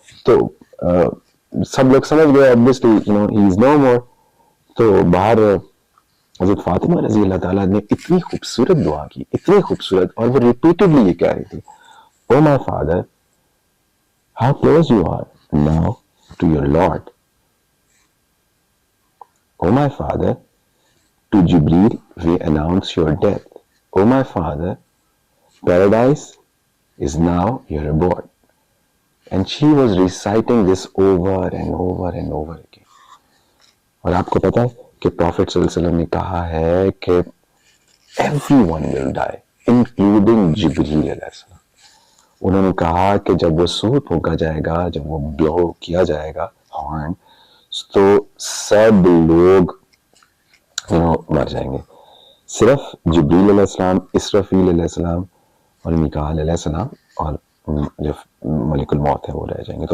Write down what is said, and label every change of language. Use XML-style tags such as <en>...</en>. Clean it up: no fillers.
<ur>تو سب لوگ سمجھ گئے</ur> <en>obviously he is no more.</en> <ur>تو باہر حضرت فاطمہ رضی اللہ تعالیٰ نے اتنی خوبصورت دعا کی, اتنی خوبصورت, اور وہ ریپیٹڈلی یہ کہہ رہی تھی,</ur> <en>O my father how close you are now to your Lord. O my father, to Jibreel we announce your death. O my father, paradise is now your abode. And she was reciting this over and over and over again.</en> <ur>اور آپ کو پتا ہے کہ prophet صلی اللہ علیہ وسلم نے کہا ہے کہ</ur> <en>everyone will die, including</en> <ur>جبریل علیہ السلام. انہوں نے کہا کہ جب وہ سور پھونکا جائے گا, جب وہ بلو کیا جائے گا ہارن, تو سب لوگ مر جائیں گے, صرف جبریل علیہ السلام, اسرافیل علیہ السلام اور میکائیل علیہ السلام اور جو ملک الموت ہے وہ رہ جائیں گے.</ur>